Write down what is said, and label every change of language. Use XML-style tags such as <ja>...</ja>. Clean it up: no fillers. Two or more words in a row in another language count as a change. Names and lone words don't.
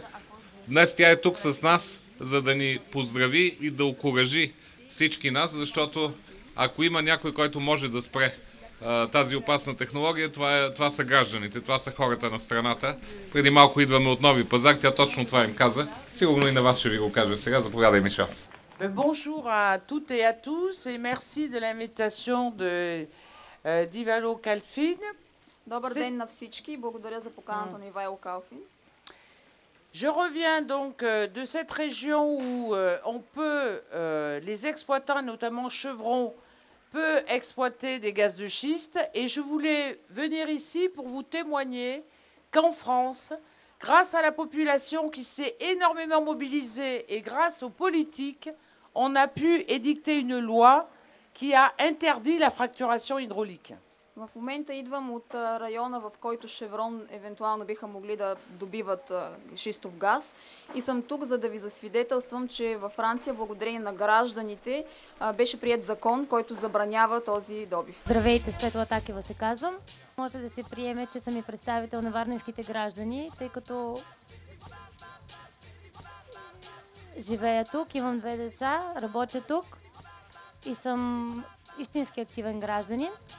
<bg>Днес тя е тук с нас, за да ни поздрави и да окуражи всички нас, защото ако има някой, който може да спре тази опасна технология, това са гражданите, това са хората на страната. Преди малко идваме от Нови пазар, тя точно това им каза. Сигурно и на вас ще ви го кажа сега. Заповядай, Мишел.</bg> <fr>Bonjour à toutes et à tous et merci de l'invitation de d'Ivalo Kalfin.</fr> <bg>Добър ден на всички и благодаря за поканата на Ивайло Калфин.</bg> <fr>Je reviens donc de cette région où on peut, les exploitants, notamment Chevron, peut exploiter des gaz de schiste et je voulais venir ici pour vous témoigner qu'en France, grâce à la population qui s'est énormément mobilisée et grâce aux politiques, on a pu édicter une loi qui a interdit la fracturation hydraulique.</fr> <bg>В момента идвам от района, в който Шеврон евентуално биха могли да добиват шистов газ и съм тук, за да ви засвидетелствам, че във Франция, благодарение на гражданите, беше приет закон, който забранява този добив. Здравейте, Светла Такева се казвам. Може да се приеме, че съм и представител на варненските граждани, тъй като живея тук, имам 2 деца, работя тук и съм истински активен гражданин.</bg>